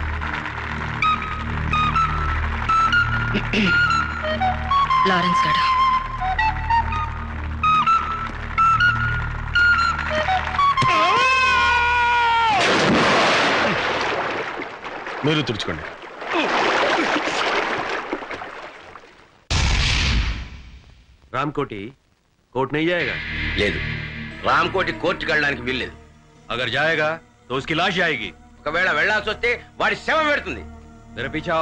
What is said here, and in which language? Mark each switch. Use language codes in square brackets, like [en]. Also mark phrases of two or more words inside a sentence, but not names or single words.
[te] లారెన్స్ గారు, మీరు తుడుచుకోండి. [hi] रामकोटी कोर्ट नहीं जाएगा? [te] లేదు, రామకోటి కోర్టుకి వెళ్ళడానికి వీల్లేదు. [hi] अगर जाएगा तो उसकी लाश जाएगी. [te] ఒకవేళ వెళ్లాల్సి వస్తే వాడి శవం పెడుతుంది. [hi] मेरे पीछे आओ।